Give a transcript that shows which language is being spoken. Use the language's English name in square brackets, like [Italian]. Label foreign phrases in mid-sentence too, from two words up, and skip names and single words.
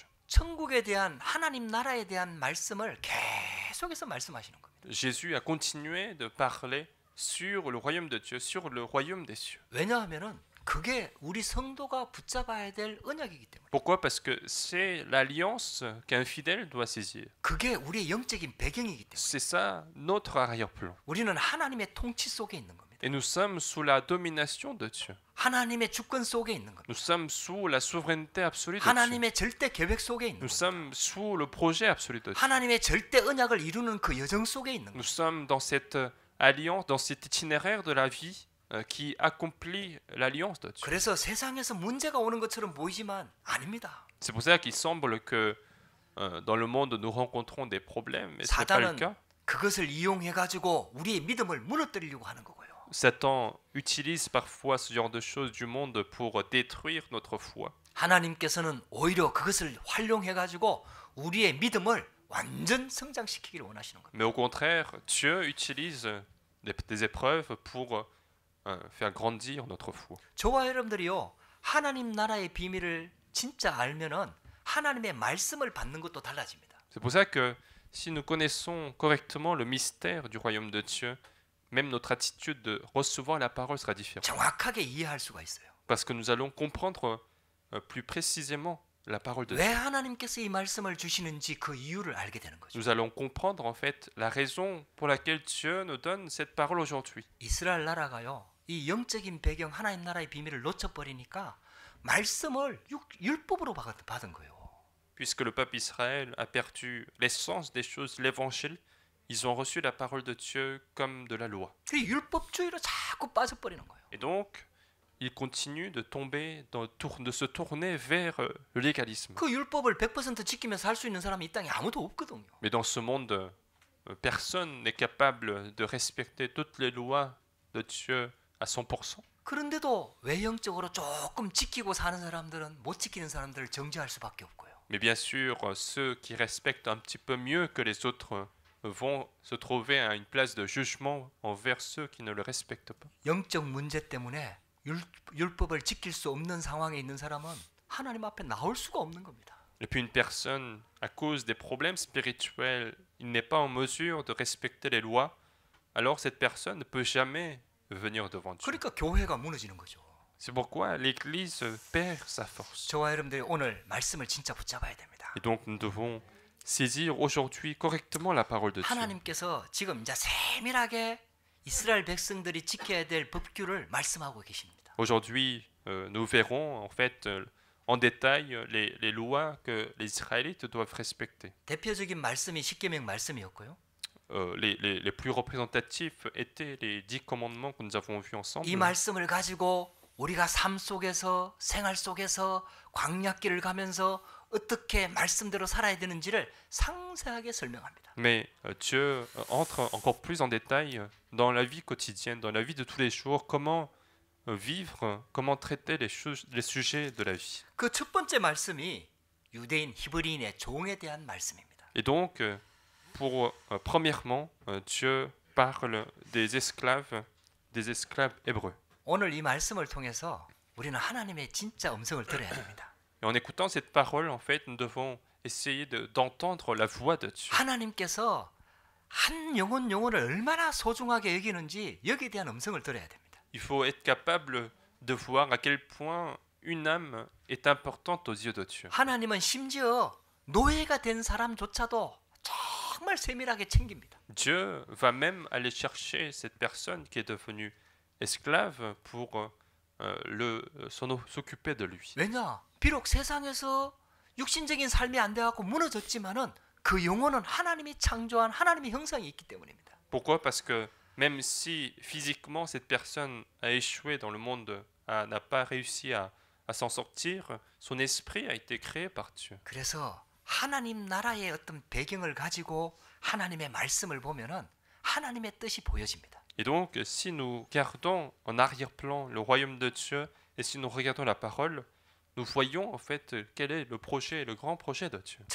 [Korean] 천국에 대한 하나님 나라에 대한 말씀을 계속해서 말씀하시는 겁니다. [French] Jésus a continué de parler sur le royaume de Dieu, sur le royaume des cieux. [Korean] 왜냐하면은 그게 우리 성도가 붙잡아야 될 언약이기 때문에. [French] Pourquoi? Parce que c'est l'alliance qu'un fidèle doit saisir. [Korean] 그게 우리의 영적인 배경이기 때문에. [French] C'est ça notre arrière-plan. [Korean] 우리는 하나님의 통치 속에 있는 겁니다. [French] Et nous sommes sous la domination de Dieu. [Korean] 하나님의 주권 속에 있는 겁니다. [French] Nous sommes sous la souveraineté absolue de Dieu. [Korean] 하나님의 절대 계획 속에 있는 [French] Nous [Korean] 겁니다. [French] sommes sous le projet absolu de Dieu. [Korean] 하나님의 절대 언약을 이루는 그 여정 속에 있는 [French] Nous [Korean] 겁니다. [French] sommes dans cette alliance, dans cet itinéraire de la vie qui accomplit l'alliance de Dieu. [Korean] 그래서 세상에서 문제가 오는 것처럼 보이지만 아닙니다. [French] C'est pour ça qu'il semble que dans le monde nous rencontrons des problèmes, mais ce n'est pas le [Korean] 사단은 [French] cas. [Korean] 그것을 이용해 가지고 우리의 믿음을 무너뜨리려고 하는 거고요. [French] Satan utilise parfois ce genre de choses du monde pour détruire notre foi. [Korean] 하나님께서는 오히려 그것을 활용해 가지고 우리의 믿음을 완전 성장시키기를 원하시는 겁니다. [French] Mais au contraire, Dieu utilise des épreuves pour faire grandir notre foi. [Korean] 저와 여러분들이요, 하나님 나라의 비밀을 진짜 알면은 하나님의 말씀을 받는 것도 달라집니다. [French] C'est pour ça que si nous connaissons correctement le mystère du royaume de Dieu, même notre attitude de recevoir la parole sera différente. [Korean] 정확하게 이해할 수가 있어요. [French] Parce que nous allons comprendre plus précisément la parole de [Korean] 왜 [French] Dieu. [Korean] 하나님께서 이 말씀을 주시는지 그 이유를 알게 되는 거죠. [French] Nous allons comprendre en fait la raison pour laquelle Dieu nous donne cette parole aujourd'hui. [Korean] 이스라엘 나라가요, 이 영적인 배경 하나님 나라의 비밀을 놓쳐버리니까 말씀을 율법으로 받은 거예요. [French] Puisque le peuple Israël a perdu l'essence des choses, l'évangile, ils ont reçu la parole de Dieu comme de la loi. [Korean] 그 율법주의로 자꾸 빠져버리는 거예요. [French] Et donc, ils continuent de tomber, de se tourner vers le légalisme. [Korean] 그 율법을 100% 지키면서 살 수 있는 사람이 이 땅에 아무도 없거든요. [French] Mais dans ce monde, personne n'est capable de respecter toutes les lois de Dieu à 100%. [Korean] 그런데도 외형적으로 조금 지키고 사는 사람들은 못 지키는 사람들을 정죄할 수밖에 없고요. [French] Mais bien sûr, ceux qui respectent un petit peu mieux que les autres vont se trouver à une place de jugement envers ceux qui ne le respectent pas. [Korean] 영적 문제 때문에 율법을 지킬 수 없는 상황에 있는 사람은 하나님 앞에 나올 수가 없는 겁니다. [French] Et puis une personne, à cause des problèmes spirituels, il n'est pas en mesure de respecter les lois, alors cette personne ne peut jamais venir devant Dieu. [Korean] 그러니까 교회가 무너지는 거죠. [French] C'est pourquoi l'Église perd sa force. [Korean] 저와 여러분들이 오늘 말씀을 진짜 붙잡아야 됩니다. [French] Et donc nous devons saisir aujourd'hui correctement la parole de Dieu. [Korean] 하나님께서 지금 이제 세밀하게 이스라엘 백성들이 지켜야 될 법규를 말씀하고 계십니다. [French] Aujourd'hui, nous verrons en fait en détail les lois que les Israélites doivent respecter. [Korean] 대표적인 말씀이 십계명 말씀이었고요. [French] Les plus représentatifs étaient les 10 commandements que nous avons vus ensemble. [Korean] 이 말씀을 가지고 우리가 삶 속에서 생활 속에서 광야길을 가면서 어떻게 말씀대로 살아야 되는지를 상세하게 설명합니다. [French] Mais Dieu entre encore plus en détail dans la vie quotidienne, dans la vie de tous les jours, comment vivre, comment traiter les sujets de la vie. [Korean] 그 첫 번째 말씀이 유대인 히브리인의 종에 대한 말씀입니다. [French] Et donc, premièrement, Dieu parle des esclaves hébreux. [Korean] 오늘 이 말씀을 통해서 우리는 하나님의 진짜 음성을 들어야 됩니다. [French] Et en écoutant cette parole, en fait, nous devons essayer d'entendre la voix de Dieu. [Korean] 하나님께서 한 영혼을 얼마나 소중하게 여기는지 여기에 대한 음성을 들어야 됩니다. [French] Il faut être capable de voir à quel point une âme est importante aux yeux de Dieu. [Korean] 하나님은 심지어 노예가 된 사람조차도 정말 세밀하게 챙깁니다. [French] Dieu va même aller chercher cette personne qui est devenue esclave pour s'occuper de lui. [Korean] 왜냐? 비록 세상에서 육신적인 삶이 안 돼갖고 무너졌지만은 그 영혼은 하나님이 창조한 하나님의 형상이 있기 때문입니다. [French] Pourquoi? Parce que même si physiquement cette personne a échoué dans le monde, n'a pas réussi à s'en sortir, son esprit a été créé par Dieu. [Korean] 그래서 하나님 나라의 어떤 배경을 가지고 하나님의 말씀을 보면은 하나님의 뜻이 보여집니다. [French] Et donc, si nous gardons en arrière-plan le royaume de Dieu et si nous regardons la parole, nous voyons en fait quel est le projet, le grand projet de Dieu.